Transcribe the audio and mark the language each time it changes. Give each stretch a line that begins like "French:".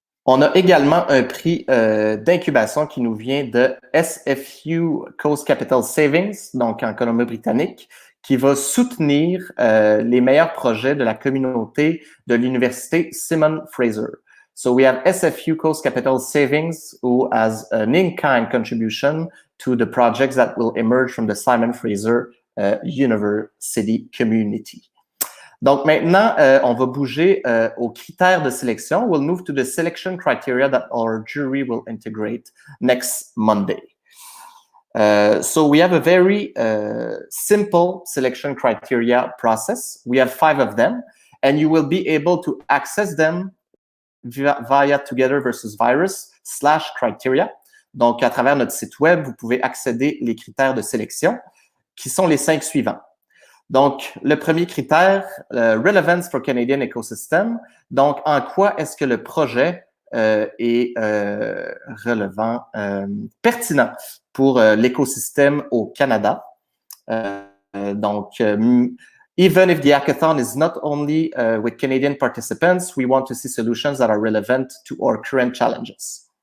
French: On a également un prix d'incubation qui nous vient de SFU Coast Capital Savings, donc en Colombie-Britannique, qui va soutenir les meilleurs projets de la communauté de l'université Simon Fraser.
English: So we have SFU Coast Capital Savings, who has an in-kind contribution to the projects that will emerge from the Simon Fraser University community.
French: Donc maintenant, on va bouger aux critères de sélection.
English: We'll move to the selection criteria that our jury will integrate next Monday. So we have a very simple selection criteria process. We have 5 of them, and you will be able to access them via Together versus Virus/criteria.
French: Donc, à travers notre site web, vous pouvez accéder les critères de sélection, qui sont les 5 suivants. Donc, le premier critère,
English: Relevance for Canadian Ecosystem.
French: Donc, en quoi est-ce que le projet est relevant, pertinent pour l'écosystème au Canada.
English: Donc, even if the hackathon is not only with Canadian participants, we want to see solutions that are relevant to our current challenges.